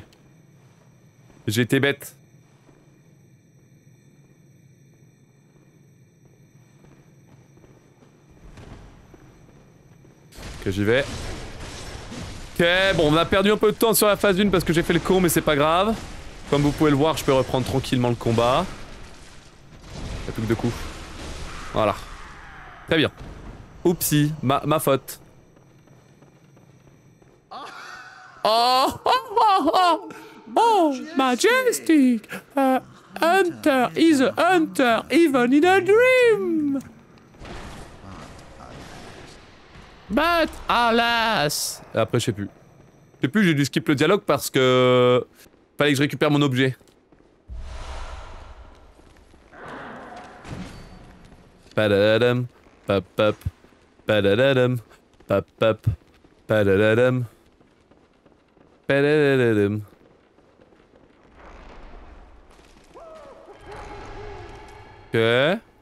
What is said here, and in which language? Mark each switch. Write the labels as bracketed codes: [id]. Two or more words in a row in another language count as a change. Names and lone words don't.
[fr] J'ai été bête. Ok, j'y vais. Ok, bon, on a perdu un peu de temps sur la phase 1 parce que j'ai fait le con, mais c'est pas grave. Comme vous pouvez le voir, je peux reprendre tranquillement le combat. Y'a plus que 2 coups. Voilà. Très bien. Oupsie, ma faute. [en] Oh, oh, majestic! Hunter is a hunter, even in a dream! But alas! [fr] Après, je sais plus. Je sais plus, j'ai dû skip le dialogue parce que... Fallait que je récupère mon objet. Padadadam, pap pap, padadadam, pap pap, padadadam. Padadadam. Ok.